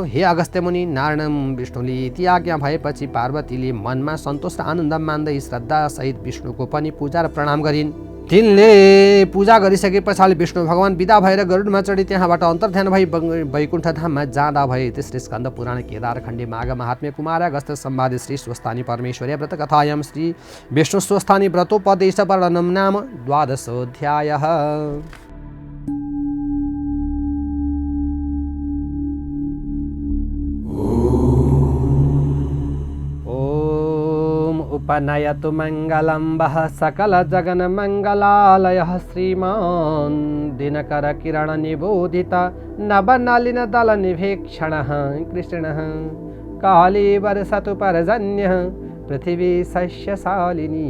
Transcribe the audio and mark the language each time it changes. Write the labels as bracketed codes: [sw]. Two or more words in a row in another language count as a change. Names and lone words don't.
[ne] हे अगस्त्य मुनि, नारायण विष्णुले यति आज्ञा भएपछि पार्वतीले मनमा सन्तोष र आनन्द मान्दै श्रद्धासहित विष्णुको पनि पूजा र प्रणाम गरिन्। तिनले पूजा गरिसके पछाडि विष्णु भगवान विदा भएर गरुडमा चढी त्यहाँबाट अन्तर्ध्यान भई वैकुण्ठ धाममा जाँदा भए। [sa] तेस्रो स्कन्द पुराण केदारखण्डी माघ महात्म्य कुमार अगस्त्य संवादे श्री स्वस्थानी परमेश्वरी व्रत कथायां श्री विष्णु स्वस्थानी व्रतोपदेश वर्णनम नाम 12अध्यायः। उपनयतु मङ्गलम्बः सकलजगन्मङ्गलालयः श्रीमान् दिनकर किरण निबोधित नवनलिनदल निभीक्षणः कृष्णः कालीवर्षतु पर्जन्यः पृथिवी सस्यशालिनी